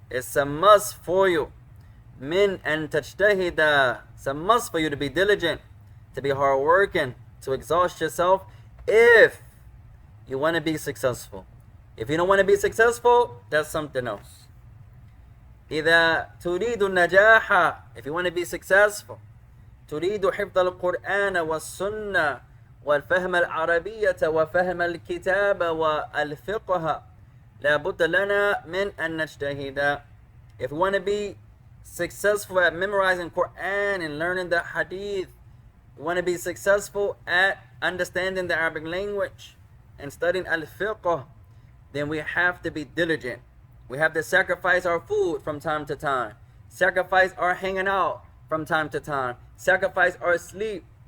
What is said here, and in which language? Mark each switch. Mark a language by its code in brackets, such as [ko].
[en] It's a must for you. [ar] Min an tajtahida. [en] It's a must for you to be diligent, to be hardworking, to exhaust yourself if you want to be successful. If you don't want to be successful, that's something else. [ar] إذا تريد النجاح, [en] if you want to be successful, [ar] تريد حفظ القرآن والسنة والفهم العربية وفهم الكتاب والفقه لابد لنا من أن نجتهد. [en] If you want to be successful at memorizing Quran and learning the hadith, you want to be successful at understanding the Arabic language and studying al-fiqh, then we have to be diligent. We have to sacrifice our food from time to time, sacrifice our hanging out from time to time, sacrifice our sleep.